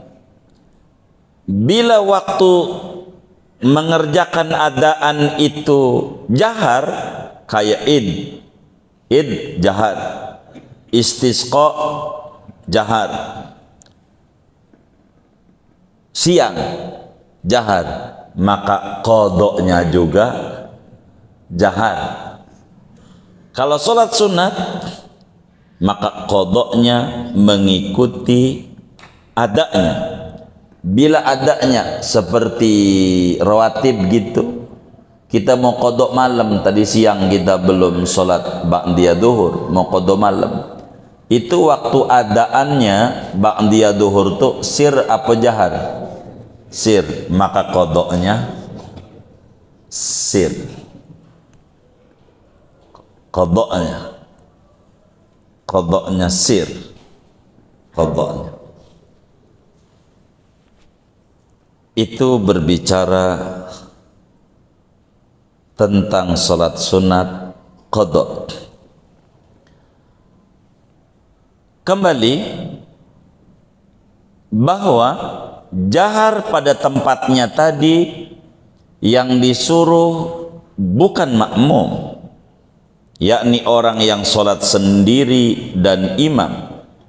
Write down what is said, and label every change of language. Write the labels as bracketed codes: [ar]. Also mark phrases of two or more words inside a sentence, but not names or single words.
[id] Bila waktu mengerjakan adaan itu jahar, kayak id jahar, istisqa jahar, siang jahar, maka qodhonya juga jahar. Kalau sholat sunat, maka qodhonya mengikuti adanya. Bila adanya seperti rawatib gitu, kita mau qodho malam, tadi siang kita belum sholat ba'diyah duhur, mau qodho malam, itu waktu adaannya ba'diyah duhur tuh sir apa jahar? Sir, maka qodhonya sir, qodhonya sir, qodhonya. Itu berbicara tentang sholat sunat qodho. Kembali bahwa jahar pada tempatnya tadi yang disuruh bukan makmum, yakni orang yang sholat sendiri dan imam.